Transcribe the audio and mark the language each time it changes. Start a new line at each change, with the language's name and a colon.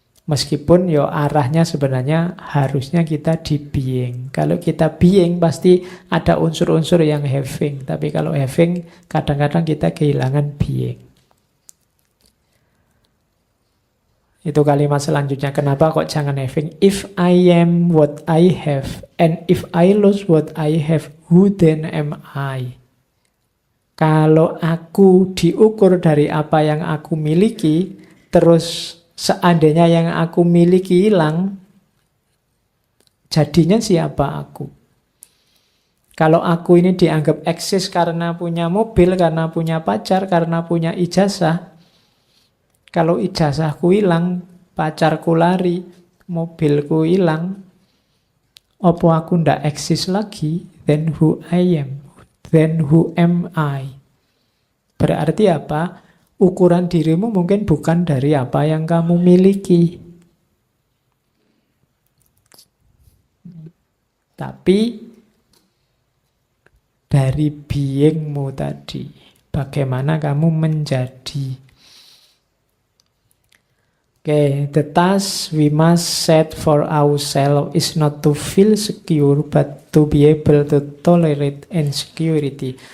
Indonesian: Meskipun yo arahnya sebenarnya harusnya kita di being. Kalau kita being pasti ada unsur-unsur yang having. Tapi kalau having kadang-kadang kita kehilangan being. Itu kalimat selanjutnya. Kenapa kok jangan having?
English: If I am what I have and if I lose what I have, who then am I?
Indonesian: Kalau aku diukur dari apa yang aku miliki, terus seandainya yang aku miliki hilang, jadinya siapa aku? Kalau aku ini dianggap eksis karena punya mobil, karena punya pacar, karena punya ijazah. Kalau ijazahku hilang, pacarku lari, mobilku hilang, opo aku ndak eksis lagi?
English: Then who I am? Then who am I?
Indonesian: Berarti apa? Ukuran dirimu mungkin bukan dari apa yang kamu miliki. Tapi dari beingmu tadi. Bagaimana kamu menjadi.
English: The task we must set for ourselves is not to feel secure, but to be able to tolerate insecurity.